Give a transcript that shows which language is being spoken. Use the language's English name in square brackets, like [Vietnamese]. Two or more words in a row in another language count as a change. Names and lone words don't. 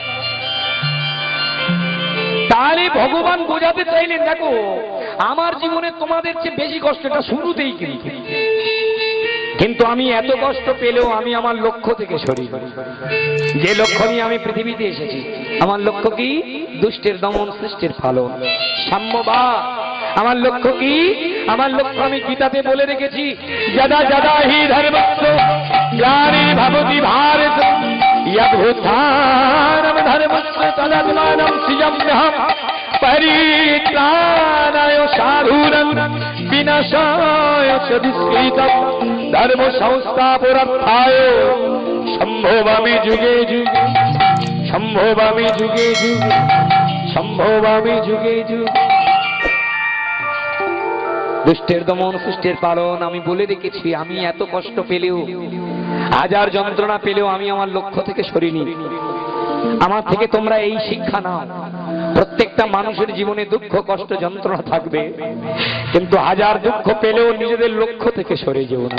[Bangla] তাহলে ভগবান বোঝাতে চাইলেন দেখো আমার জীবনে তোমাদের চেয়ে বেশি কষ্টটা শুরুতেই কিন্তু আমি এত কষ্ট পেলেও আমি আমার লক্ষ্য থেকে সরি, যে লক্ষ্য নিয়ে আমি পৃথিবীতে এসেছি। আমার লক্ষ্য কি? দুষ্টের দমন, সৃষ্টির পালন, সাম্যবাদ। আমার লক্ষ্য কি? আমার লক্ষ্য আমি গীতাতে বলে রেখেছি, [Sanskrit] যদা যদা হি ধর্মস্য গ্লানি ভবতি ভারত यद्भुत्थानं धर्मस्य तदात्मानं सृजाम्यहं परित्राणाय साधूनां विनाशाय च दुष्कृतं धर्म संस्थापनार्थाय सम्भवामि जुगे जुगे, सम्भवामि जुगे जुगे, सम्भवामि जुगे जुगे। [Bangla] দুষ্টের দমন, সৃষ্টির পালন আমি বলে রেখেছি। আমি এত কষ্ট পেলেও, হাজার যন্ত্রণা পেলেও আমি আমার লক্ষ্য থেকে সরিনি। আমার থেকে তোমরা এই শিক্ষা নাও, প্রত্যেকটা মানুষের জীবনে দুঃখ, কষ্ট, যন্ত্রণা থাকবে, কিন্তু হাজার দুঃখ পেলেও নিজেদের লক্ষ্য থেকে সরে যেও না।